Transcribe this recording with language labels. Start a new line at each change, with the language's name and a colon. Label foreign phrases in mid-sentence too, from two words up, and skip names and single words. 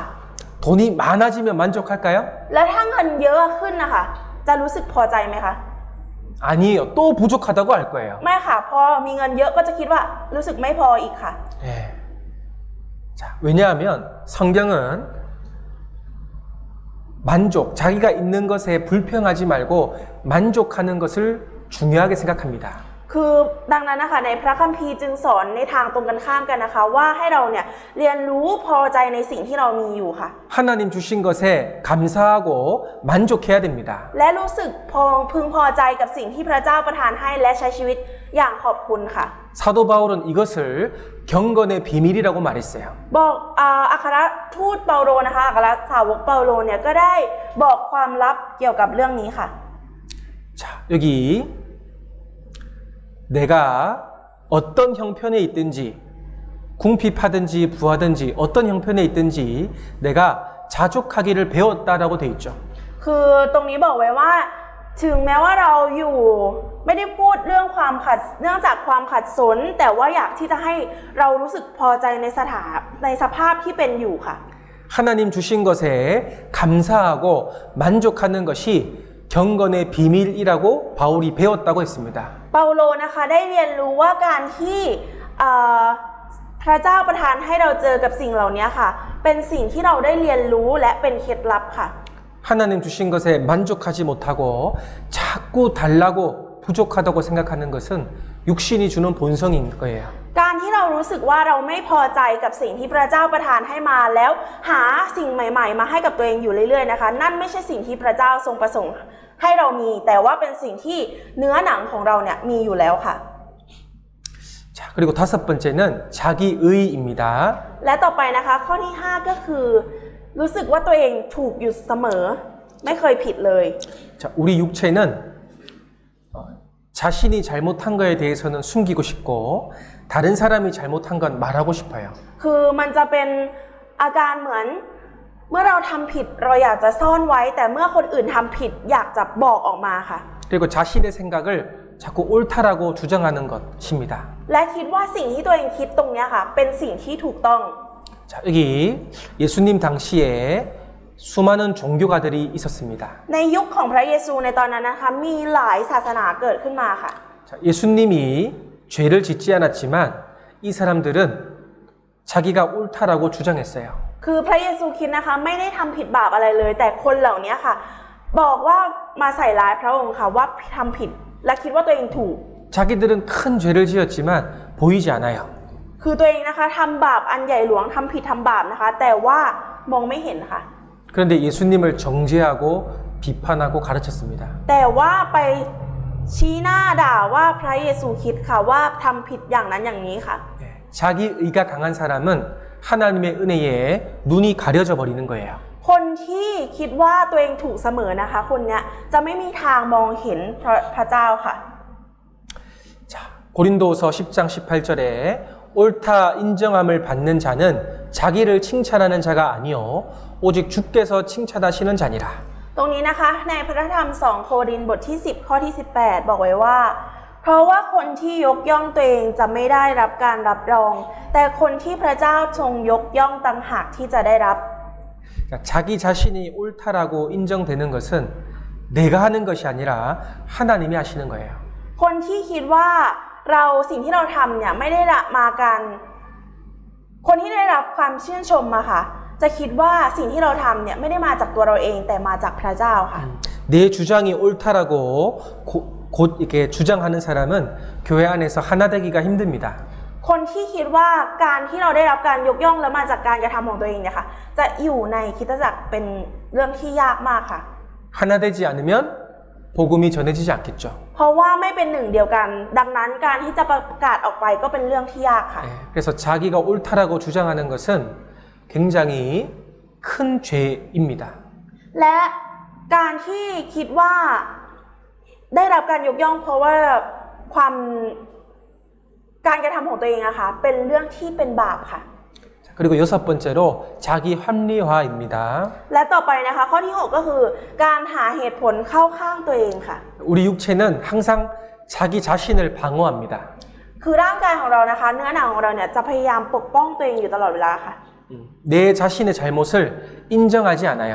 Korean: 돈이 많아지면 만족할까요?
Thai: แล้วถ้าเงินเยอะขึ้นนะคะจะรู้สึกพอใจไหมคะ
Korean: 아니에요. 또 부족하다고 할 거예요.
Thai: ไม่ค่ะพอมีเงินเยอะก็จะคิดว่ารู้สึกไม่พออีกค่ะ
Korean: 자, 왜냐하면 성경은 만족, 자기가 있는 것에 불평하지 말고 만족하는 것을 중요하게 생각합니다.
Thai: คือดังนั้นนะคะในพระคัมภีร์จึงสอนในทางตรงกันข้ามกันนะคะว่าให้เราเนี่ยเรียนรู้พอใจในสิ่งที่เรามีอยู่ค่ะ
Korean: 하나님 주신 것에 감사하고 만족해야 됩니다.
Thai: และรู้สึกพึงพอใจกับสิ่งที่พระเจ้าประทานให้และใช้ชีวิตอย่างขอบคุณค่ะ
Korean: 사도 바울은 이것을 경건의 비밀이라고 말했어요.
Thai: บอกอัครทูตเปาโลนะคะอัครสาวกเปาโลเนี่ยก็ได้บอกความลับเกี่ยวกับเรื่องนี้ค่ะ
Korean: 자, 여기 내가 어떤 형편에 있든지 궁핍하든지 부하든지 어떤 형편에 있든지 내가 자족하기를 배웠다라고 돼 있죠.
Thai: คือตรงนี้บอกไว้ว่าถึงแม้ว่าเราอยู่ไม่ได้พูดเรื่องเนื่องจากความขัดสนแต่ว่าอยากที่จะให้เรารู้สึกพอใจในสภาพที่เป็นอยู่ค่ะ
Korean: 하나님 주신 것에 감사하고 만족하는 것이 경건의 비밀이라고 바울이 배웠다고 했습니다.
Thai: เปาโลนะคะได้เรียนรู้ว่าการที่พระเจ้าประทานให้เราเจอกับสิ่งเหล่านี้ค่ะเป็นสิ่งที่เราได้เรียนรู้และเป็นเคล็ดลับค่ะ
Korean: 하나님 주신 것에 만족하지 못하고 자꾸 달라고 부족하다고 생각하는 것은 육신이 주는 본성인 거예요.
Thai: การที่เรารู้สึกว่าเราไม่พอใจกับสิ่งที่พระเจ้าประทานให้มาแล้วหาสิ่งใหม่ๆมาให้กับตัวเองอยู่เรื่อยๆนะคะนั่นไม่ใช่สิ่งที่พระเจ้าทรงประสงค์ให้เรามีแต่ว่าเป็นสิ่งที่เนื้อหนังของเราเนี่ยมีอยู่แล้วค่ะ
Korean: 자, 그리고 다섯 번째는 자기의입니다.
Thai: และต่อไปนะคะข้อที่5ก็คือรู้สึกว่าตัวเองถูกอยู่เสมอไม่เคยผิดเลย
Korean: 자, 우리 육체는 자신이 잘못한 거에 대해서는 숨기고 싶고 다른 사람이 잘못한 건 말하고 싶어요.
Thai: คือมันจะเป็นอาการเหมือนเมื่อเราทำผิดเราอยากจะซ่อนไว้แต่เมื่อคนอื่นทำผิดอยากจะบอกออกมาค่ะ
Korean: 그리고 자신의 생각을 자꾸 옳다라고 주장하는 것입니다.
Thai: และคิดว่าสิ่งที่ตัวเองคิดตรงนี้ค่ะเป็นสิ่งที่ถูกต้อง
Korean: 자, 여기 예수님 당시에 수많은 종교가들이 있었습니다.
Thai: ในยุคของพระเยซูในตอนนั้นนะคะมีหลายศาสนาเกิดขึ้นมาค่ะ
Korean: 자, 예수님이 죄를 짓지 않았지만 이 사람들은 자기가 옳다라고 주장했어요.
Thai: คือพระเยซูคริสต์นะคะไม่ได้ทำผิดบาปอะไรเลย แต่คนเหล่านี้ค่ะ บอกว่ามาใส่ร้ายพระองค์ค่ะว่าทำผิดและคิดว่าตัวเองถูก
Korean: 자기들은 큰 죄를 지었지만 보이지 않아요.
Thai: คือตัวเองนะคะทำบาปอันใหญ่หลวงทำผิดทำบาปนะคะ แต่ว่ามองไม่เห็นค่ะ
Korean: 그런데 예수님을 정죄하고 비판하고 가르쳤습니다.
Thai: แต่ว่าไปชี้หน้าด่าว่าพระเยซูคริสต์ค่ะว่าทำผิดอย่างนั้นอย่างนี้ค่ะ
Korean: 자기 의가 강한 사람은 하나님의 은혜에 눈이 가려져 버리는 거예요.
Thai: คนที่คิดว่าตัวเองถูกเสมอนะคะ คนเนี้ยจะไม่มีทางมองเห็นพระเจ้าค่ะ
Korean: 자, 고린도서 10장 18절에 옳다 인정함을 받는 자는 자기를 칭찬하는 자가 아니요 오직 주께서 칭찬하시는 자니라.
Thai: ตรงนี้นะคะในพระธรรม2โครินธ์บทที่10ข้อที่18บอกไว้ว่า เพราะว่าคนที่ยกย่องตัวเองจะไม่ได้รับการรับรอง แต่คนที่พระเจ้าทรงยกย่องต่างหากที่จะได้รับ
Korean: 자기 자신이 옳다라고 인정되는 것은 내가 하는 것이 아니라 하나님이 하시는 거예요.
Thai: คนที่คิดว่าสิ่งที่เราทำเนี่ยไม่ได้มากันคนที่ได้รับความชื่นชมมาค่ะ จะคิดว่าสิ่งที่เราทำเนี่ยไม่ได้มาจากตัวเราเองแต่มาจากพระเจ้าค่ะ
Korean: 내 주장이 옳다라고 곧 이렇게 주장하는 사람은 교회 안에서 하나 되기가 힘듭니다.
Thai: คนที่คิดว่าการที่เราได้รับการยกย่องแล้วมาจากการกระทำของตัวเองเนี่ยค่ะจะอยู่ในคริสตจักรเป็นเรื่องที่ยากมากค่ะ
Korean: 하나 되지 않으면 복음이 전해지지 않겠죠.
Thai: เพราะว่าไม่เป็นหนึ่งเดียวกัน ดังนั้นการที่จะประกาศออกไปก็เป็นเรื่องที่ยากค่ะ
Korean: 그래서 자기가 옳다라고 주장하는 것은 굉장히 큰 죄입니다.
Thai: และการที่คิดว่าได้รับการยกย่องเพราะว่าการกระทำของตัวเองอะค่ะเป็นเรื่องที่เป็นบาปค่ะ
Korean: 그리고 여섯 번째로 자기 합리화입니다.
Thai: และต่อไปนะคะข้อที่ 6 ก็คือการหาเหตุผลเข้าข้างตัวเองค่ะ
Korean: 우리 육체는 항상 자기 자신을 방어합니다.
Thai: คือร่างกายของเรานะคะเนื้อหนังของเราเนี่ยจะพยายามปกป้องตัวเองอยู่ตลอดเวลาค่ะ
Korean: 내 자신의 잘못을 인정하지 않아요.